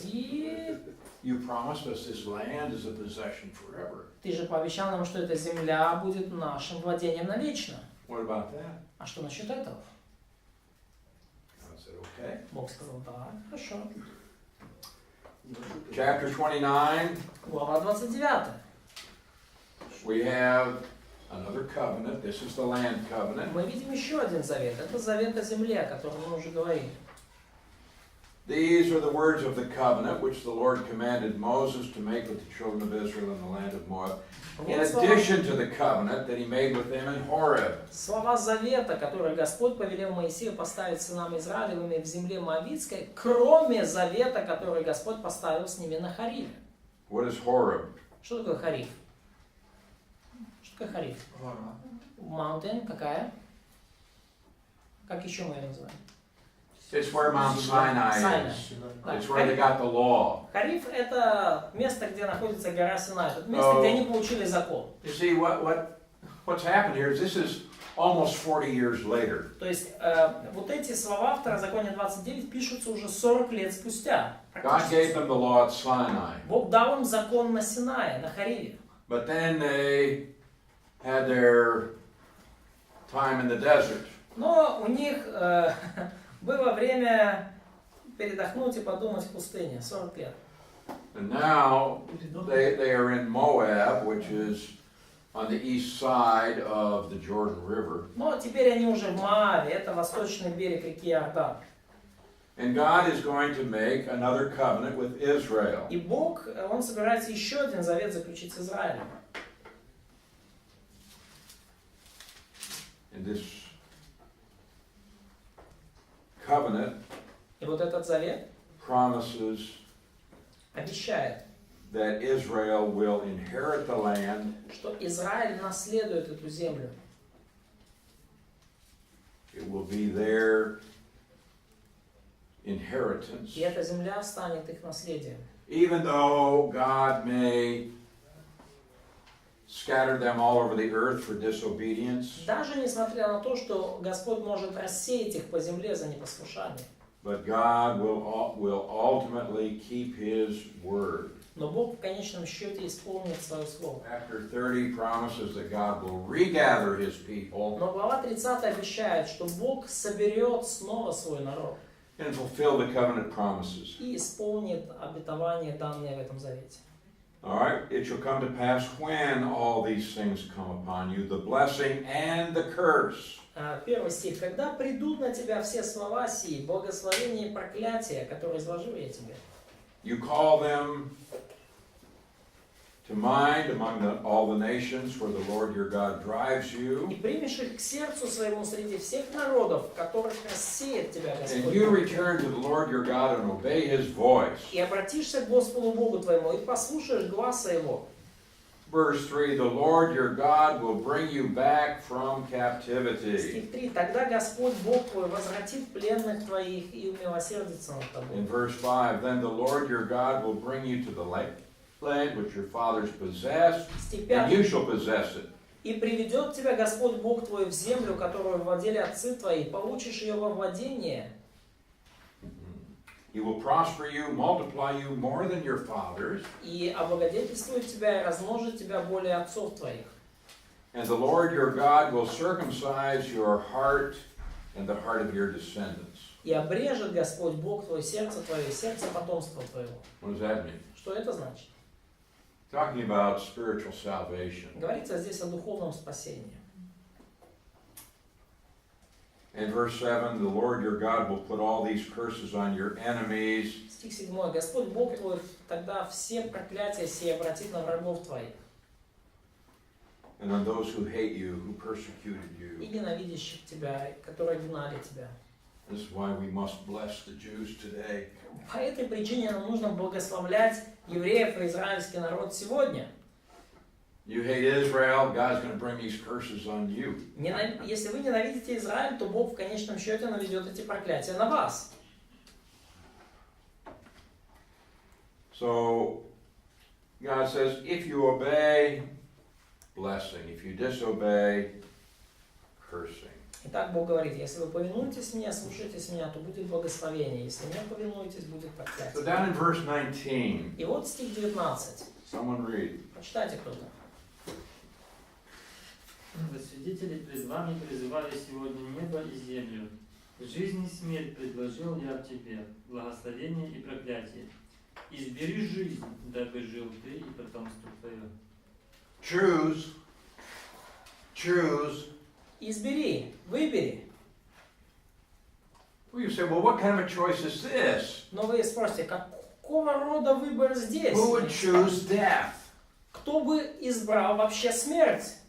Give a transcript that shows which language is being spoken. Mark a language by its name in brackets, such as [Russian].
[English] You promised us this land is a possession forever. [Russian] Ты же пообещал нам, что эта земля будет нашим владением навечно. [English] What about that? [Russian] А что насчет этого? [English] God said, okay. [Russian] Бог сказал, да, хорошо. [English] Chapter 29, [Russian] Глава 29. [English] we have another covenant. This is the land covenant. [Russian] Мы видим еще один завет. Это завет о земле, о котором мы уже говорили. [English] These are the words of the covenant which the Lord commanded Moses to make with the children of Israel in the land of Moab, in addition to the covenant that he made with them in Horeb. [Russian] Слова завета, которые Господь повелел Моисею поставить сынам Израилевыми в земле Моавитской, кроме завета, который Господь поставил с ними на Хариве. [English] What is Horeb? [Russian] Что такое Харив? Что такое Харив? Гора. [English] Mountain [Russian] какая? Как еще мы ее называем? [English] It's where Mount Sinai is. [Russian] Да. [English] It's where they got the law. [Russian] Хариф — это место, где находится гора Синай. Это место, где они получили закон. [English] You see, what's happened here is this is almost 40 years later. [Russian] То есть вот эти слова в Второзаконие 29 пишутся уже 40 лет спустя. [English] God gave them the law at Sinai. [Russian] Бог дал им закон на Синае, на Хариве. [English] But then they had their time in the desert. [Russian] Но у них было время передохнуть и подумать в пустыне, 40 лет. [English] And now they are in Moab, which is on the east side of the Jordan River. [Russian] Но теперь они уже в Моаве, это восточный берег реки Иордан. [English] And God is going to make another covenant with Israel. [Russian] И Бог, Он собирается еще один завет заключить с Израилем. [English] And this covenant [Russian] И вот этот завет [English] promises [Russian] обещает, [English] that Israel will inherit the land. [Russian] что Израиль наследует эту землю. [English] It will be their inheritance. [Russian] И эта земля станет их наследием. [English] Even though God may scatter them all over the earth for disobedience, [Russian] Даже несмотря на то, что Господь может рассеять их по земле за непослушание. [English] but God will ultimately keep His word. [Russian] Но Бог в конечном счете исполнит свое слово. [English] Chapter 30 promises that God will regather His people [Russian] Но глава 30 обещает, что Бог соберет снова свой народ [English] and fulfill the covenant promises. [Russian] и исполнит обетование, данное в этом завете. [English] All right, it shall come to pass when all these things come upon you, the blessing and the curse. [Russian] Первый стих. Когда придут на тебя все слова сии, благословение и проклятие, которые изложил я тебе. [English] You call them to mind among all the nations where the Lord your God drives you. [Russian] И примешь их к сердцу своему среди всех народов, которых рассеет тебя [English] And you [Russian] Господь. [English] return to the Lord your God and obey His voice. [Russian] И обратишься к Господу Богу твоему, и послушаешь гласа Его. [English] Verse 3, the Lord your God will bring you back from captivity. [Russian] Стих 3. Тогда Господь Бог твой возвратит пленных твоих и умилосердится над тобой. [English] In verse 5, then the Lord your God will bring you to the land which your fathers possessed, [Russian] Стих [English] and you shall possess it. [Russian] И приведет тебя Господь Бог твой в землю, которую владели отцы твои, получишь ее во владение. [English] He will prosper you, multiply you more than your fathers, [Russian] И облагодетельствует тебя и размножит тебя более отцов твоих. [English] and the Lord your God will circumcise your heart and the heart of your descendants. [Russian] И обрежет Господь Бог твое сердце твое и сердце потомства твоего. [English] What does that mean? [Russian] Что это значит? [English] Talking about spiritual salvation. [Russian] Говорится здесь о духовном спасении. [English] In verse 7, the Lord your God will put all these curses on your enemies, [Russian] Стих 7. Господь Бог твой тогда все проклятия сие обратит на врагов твоих [English] and on those who hate you, who persecuted [Russian] и [English] you. [Russian] ненавидящих тебя, которые гнали тебя. [English] This is why we must bless the Jews today. [Russian] По этой причине нам нужно благословлять евреев и израильский народ сегодня. [English] You hate Israel, God's going to bring these curses on you. [Russian] Если вы ненавидите Израиль, то Бог в конечном счете наведет эти проклятия на вас. [English] So God says, if you obey, blessing. If you disobey, cursing. [Russian] Итак, Бог говорит, если вы повинуетесь мне, слушаетесь меня, то будет благословение. Если не повинуетесь, будет [English] So [Russian] проклятие. [English] down in verse 19, [Russian] И вот стих 19. [English] someone read. [Russian] Прочитайте кто-то. Во свидетели пред вами призываю сегодня небо и землю. Жизнь и смерть предложил я тебе, благословение и проклятие. Избери жизнь, дабы жил ты и потомство твое. [English] Choose. Choose. [Russian] Избери, выбери. [English] Well, you say, well, what kind of a choice is this? [Russian] Но вы спросите, какого рода выбор здесь? [English] Who would choose death? [Russian] Кто бы избрал вообще смерть?